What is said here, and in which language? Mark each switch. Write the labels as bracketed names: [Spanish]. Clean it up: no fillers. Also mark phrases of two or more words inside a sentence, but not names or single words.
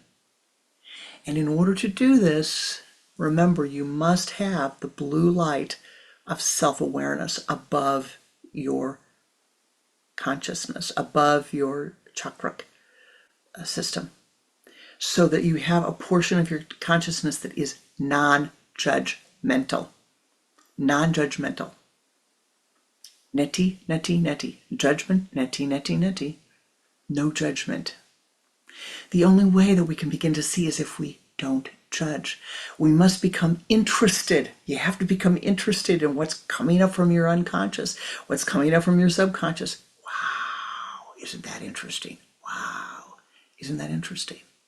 [English] And in order to do this, remember, you must have the blue light of self-awareness above your consciousness, above your chakra system, so that you have a portion of your consciousness that is non-judgmental. Non-judgmental. [Sanskrit] Neti, neti, neti. Judgment, neti, neti, neti. [English] No judgment. The only way that we can begin to see is if we don't judge. We must become interested. You have to become interested in what's coming up from your unconscious, what's coming up from your subconscious. Wow, isn't that interesting? Wow, isn't that interesting?